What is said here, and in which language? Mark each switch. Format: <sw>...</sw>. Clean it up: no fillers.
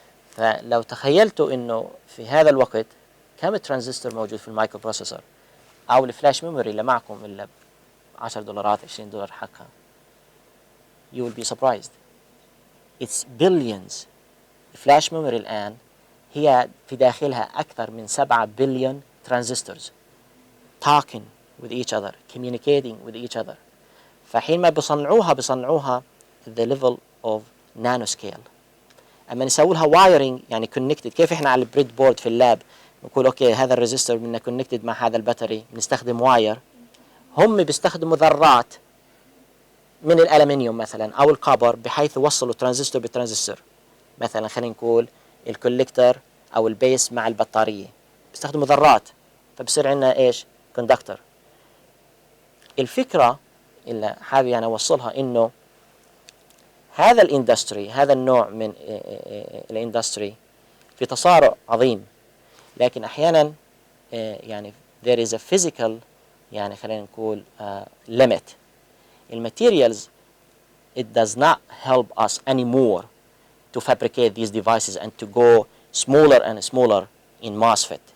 <ar>فلو تخيلتوا انه في هذا الوقت كم ترانزستور موجود في المايكرو بروسيسور او الفلاش ميموري اللي معكم اللي $10 $20 حقها،</ar> <en>you will be surprised. it's billions.</en> <ar>الفلاش ميموري الآن هي في داخلها أكثر من 7 بليون ترانزستورز</ar> <en>talking with each other,</en> <ar>communicating with each other. فحين ما بصنعوها</ar> <en>the level of nanoscale.</en> <ar>أما نسوي لها wiring يعني connected، كيف إحنا على البريد بورد في اللاب نقول أوكي هذا الريزستور بدنا connected مع هذا الباتري بنستخدم واير، هم بيستخدموا ذرات من الألمنيوم مثلا أو الكبر بحيث يوصلوا ترانزستور بترانزستور. مثلا خلينا نقول الكوليكتر أو البيس مع البطارية بيستخدموا ذرات، فبصير عندنا إيش؟ كوندكتور. الفكرة اللي حابب يعني أوصلها إنه هذا الاندستري، هذا النوع من الاندستري في تصارع عظيم، لكن أحيانا يعني</ar> <en>there is a physical</en> <ar>يعني خلينا نقول limit.</ar> <en>الماتيريالز it does not help us anymore to fabricate these devices and to go smaller and smaller in MOSFET.</en>